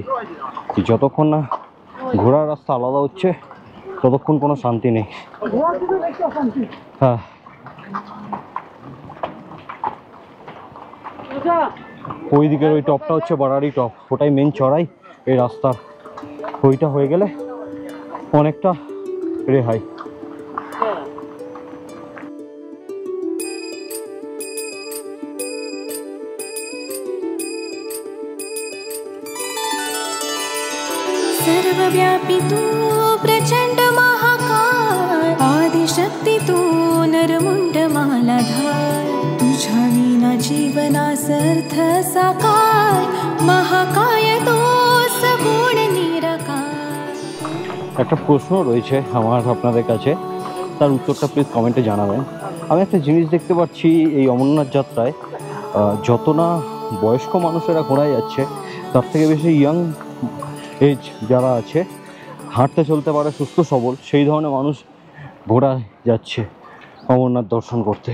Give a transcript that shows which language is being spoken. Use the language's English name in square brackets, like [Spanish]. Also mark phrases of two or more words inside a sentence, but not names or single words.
[Bangla] যতক্ষণ না ঘোড়ার রাস্তা আলাদা হচ্ছে ততক্ষণ কোনো শান্তি নেই। হ্যাঁ, ওই দিকের ওই টপটা হচ্ছে বারারি টপ, ওটাই মেন চড়াই এই রাস্তার। ওইটা হয়ে গেলে অনেকটা রেহাই। [Marathi] सर्वव्यापी तू प्रचंड महाकाय, आदिशक्ती तू नरमुंड मालाधार, तुझ्या विना जीवनासर्थ साकार, महाकाय तो सगुण निराकार। [Bangla] একটা প্রশ্ন রয়েছে আমার আপনাদের কাছে, তার উত্তরটা প্লিজ কমেন্টে জানাবেন। আমি একটা জিনিস দেখতে পাচ্ছি এই অমরনাথ যাত্রায়, যত না বয়স্ক মানুষেরা ঘোড়ায় যাচ্ছে, তার থেকে বেশি [English] young age [Bangla] যারা আছে, হাঁটতে চলতে পারে, সুস্থ সবল, সেই ধরনের মানুষ ঘোড়ায় যাচ্ছে অমরনাথ দর্শন করতে।